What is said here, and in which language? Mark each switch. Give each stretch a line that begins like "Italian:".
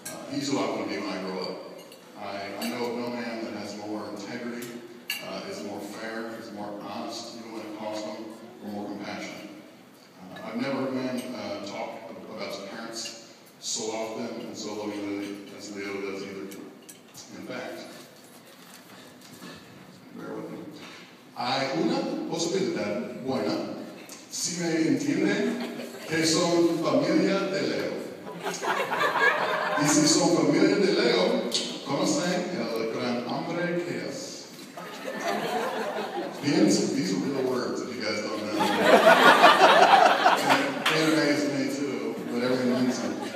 English: He's who I want to be when I grow up. I know of no man that has more integrity, is more fair, is more honest, even when it costs him, or more compassionate. I've never heard a man talk about his parents so often and so lovingly as Leo does either. In fact, bear with me.
Spanish: Hay una posibilidad buena, si me entienden, que son familia de Leo. Y si son familia de Leo, conocen el gran hombre que es.
English: These are real words if you guys don't know. It amazed me too, but everything means it.